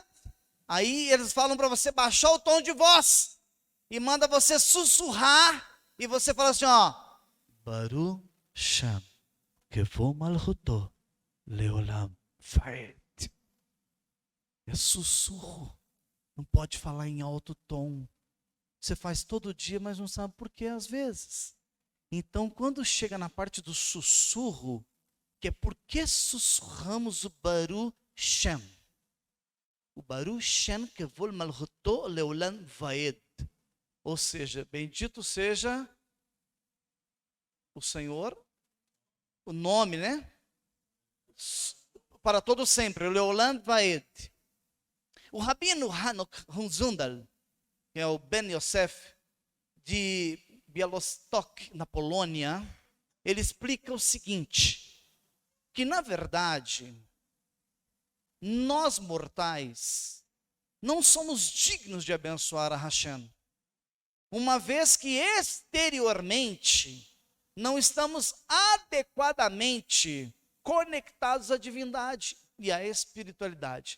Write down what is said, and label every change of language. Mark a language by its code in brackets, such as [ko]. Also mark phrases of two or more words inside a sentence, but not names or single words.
[pt] Aí eles falam para você baixar o tom de voz e manda você sussurrar e você fala assim, ó, [he] ברוך שם כבוד מלכותו לעולם ועד. [pt] É sussurro. Não pode falar em alto tom. Você faz todo dia, mas não sabe por que às vezes. Então, quando chega na parte do sussurro, que é porque sussurramos o [he] ברוך שם. O ברוך שם כבוד מלכותו לעולם ועד. [pt] Ou seja, bendito seja o Senhor, o nome, né? Para todo sempre, o [he] לעולם ועד. [pt] O rabino Hanok Hunzundal, que é o Ben Yosef, de Białystok, na Polônia, ele explica o seguinte, que na verdade, nós mortais não somos dignos de abençoar a Hashem, uma vez que exteriormente não estamos adequadamente conectados à divindade e à espiritualidade.